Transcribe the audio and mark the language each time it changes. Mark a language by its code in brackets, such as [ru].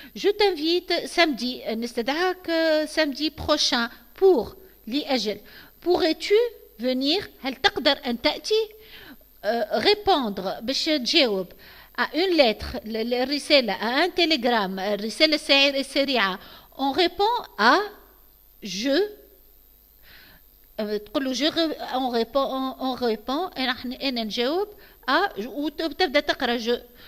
[fr] je t'invite samedi [ar] نستدعاك [fr] samedi prochain pour [ar] لأجل. [fr] pourrais-tu venir، [ar] هل تقدر أن تأتي. [fr] répondre [ar] باش تجاوب [fr] à une lettre الرسالة، à un télégramme [ar] الرسالة السريعة. [fr] on répond à je، [ar] تقول له [fr] on répond [ar] أنا نجاوب [fr] à، [ar] وتبدأ تقرأ [fr] je.